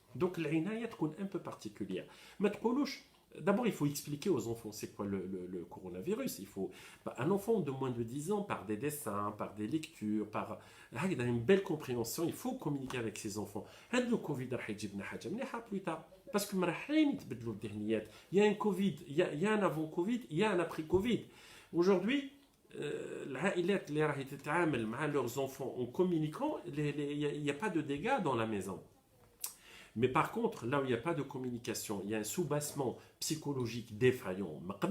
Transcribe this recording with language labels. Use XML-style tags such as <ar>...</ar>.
<fr>Donc l'عناية تكون un peu particulière.</fr> <ar>ما تقولوش</ar> <fr>D'abord, il faut expliquer aux enfants c'est quoi le coronavirus. Il faut un enfant de moins de 10 ans par des dessins, par des lectures, par une belle compréhension. Il faut communiquer avec ses enfants. Le Covid</fr> <ar>راح يجيبنا حاجة مليحة</ar> <fr>plus tard. Parce que</fr> <ar>رايحين يتبدلوا الذهنيات.</ar> <fr>Il y a un Covid, il y a un avant Covid, il y a un après Covid. Aujourd'hui,</fr> <ar>العائلات اللي راح تتعامل مع</ar> <fr>leurs enfants en communiquant, il n'y a pas de dégâts dans la maison. Mais par contre, là où il n'y a pas de communication, il y a un soubassement psychologique défaillant.</fr>